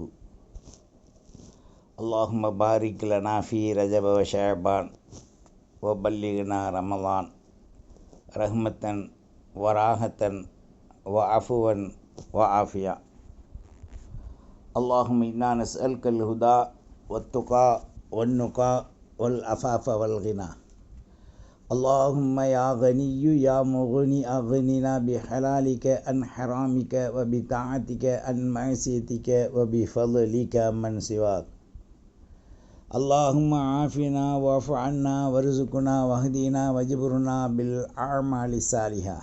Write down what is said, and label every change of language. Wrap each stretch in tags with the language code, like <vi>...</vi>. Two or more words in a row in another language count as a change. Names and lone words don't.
<ar>اللهم بارك لنا في رجب وشعبان وبلغنا رمضان رحمة وراحة وعفوا وعافية. اللهم إنا نسألك الهدى والتقى والنقى والعفاف والغنى. اللهم يا غني يا مغني أغننا بحلالك عن حرامك وبطاعتك عن معصيتك وبفضلك من سواك. اللهم عافنا واعف عنا وارزقنا واهدنا واجبرنا بالأعمال الصالحة.</ar>